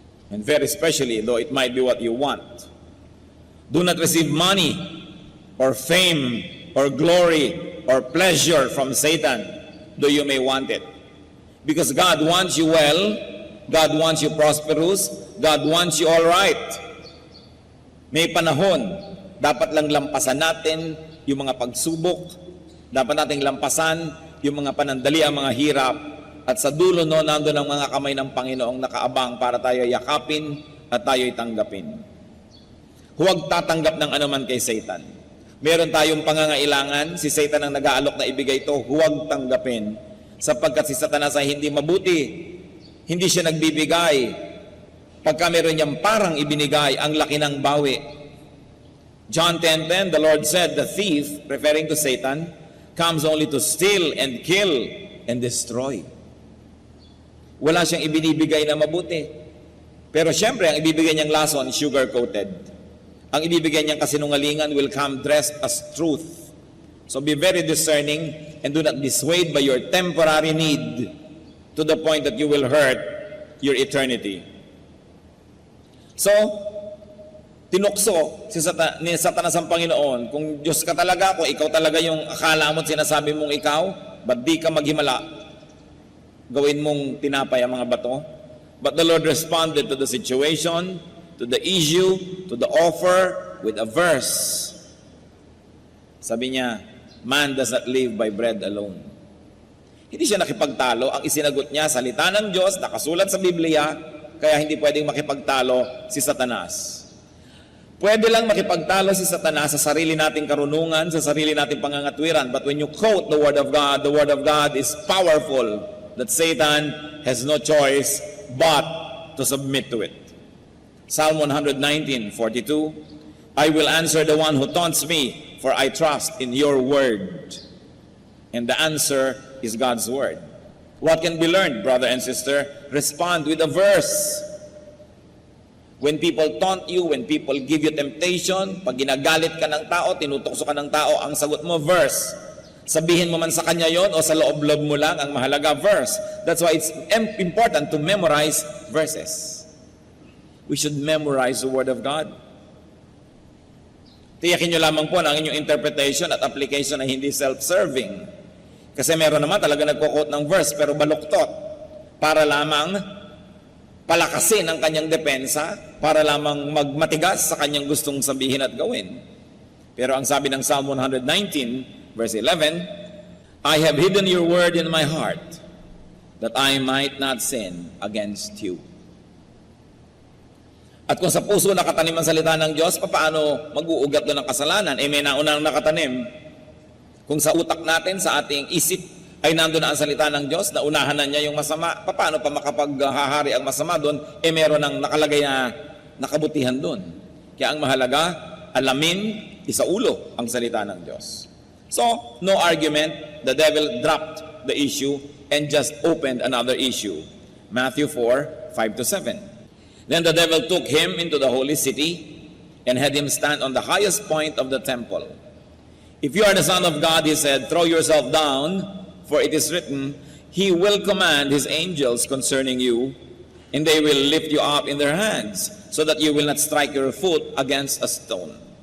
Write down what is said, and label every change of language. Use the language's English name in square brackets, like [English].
[English] And very especially, though it might be what you want. Do not receive money or fame or glory or pleasure from Satan, though you may want it. Because God wants you well, God wants you prosperous, God wants you all right. [Filipino] May panahon, dapat lang lampasan natin yung mga pagsubok, dapat nating lampasan yung mga panandali, ang mga hirap, at sa dulo no, nandun ang mga kamay ng Panginoong nakaabang para tayo yakapin at tayo'y tanggapin. Huwag tatanggap ng anuman kay Satan. Meron tayong pangangailangan, si Satan ang nag-aalok na ibigay ito, huwag tanggapin. Sapagkat si Satanas ay hindi mabuti, hindi siya nagbibigay. Pagka meron niyang parang ibinigay, ang laki ng bawi. [English] John 10:10, the Lord said, the thief, referring to Satan, comes only to steal and kill and destroy. [Filipino] Wala siyang ibinibigay na mabuti. Pero syempre, ang ibibigay niyang lason, sugar-coated. Ang ibibigay niyang kasinungalingan [English] will come dressed as truth. So be very discerning and do not be swayed by your temporary need to the point that you will hurt your eternity. [Filipino] So, tinukso ni Satanas ang Panginoon, kung Diyos ka talaga, kung ikaw talaga yung akala mo at sinasabi mong ikaw, ba't di ka maghimala? Gawin mong tinapay ang mga bato. [English] But the Lord responded to the situation, to the issue, to the offer with a verse. [Filipino] Sabi niya, [English] man does not live by bread alone. [Filipino] Hindi siya nakipagtalo. Ang isinagot niya, salita ng Diyos, nakasulat sa Biblia, kaya hindi pwedeng makipagtalo si Satanas. Pwede lang makipagtalo si Satanas sa sarili nating karunungan, sa sarili nating pangangatwiran. [English] But when you quote the Word of God is powerful, that Satan has no choice but to submit to it. Psalm 119:42, I will answer the one who taunts me, for I trust in your word. And the answer is God's word. What can be learned, brother and sister? Respond with a verse. When people taunt you, when people give you temptation, [Filipino] pag ginagalit ka ng tao, tinutokso ka ng tao, ang sagot mo, [English] verse. [Filipino] Sabihin mo man sa kanya yon o sa loob-loob mo lang, ang mahalaga, verse. [English] That's why it's important to memorize verses. We should memorize the Word of God. [Filipino] Tiyakin nyo lamang po na ang inyong interpretation at application ay hindi self-serving. Kasi meron naman talaga nagko-quote ng verse pero baluktot para lamang palakasin ang kanyang depensa, para lamang magmatigas sa kanyang gustong sabihin at gawin. Pero ang sabi ng [English] Psalm 119, verse 11, I have hidden your word in my heart, that I might not sin against you. [Filipino] At kung sa puso nakatanim ang salita ng Diyos, paano mag-uugat doon ng kasalanan? May naunang nakatanim. Kung sa utak natin, sa ating isip, ay nandun na ang salita ng Diyos, naunahan na niya yung masama, paano pa makapaghahari ang masama doon? Meron ng nakalagay na nakabutihan doon. Kaya ang mahalaga, alamin, isaulo ang salita ng Diyos. [English] So, no argument, the devil dropped the issue and just opened another issue. Matthew 4:5-7. Then the devil took him into the holy city and had him stand on the highest point of the temple. If you are the Son of God, he said, throw yourself down, for it is written, he will command his angels concerning you, and they will lift you up in their hands, so that you will not strike your foot against a stone.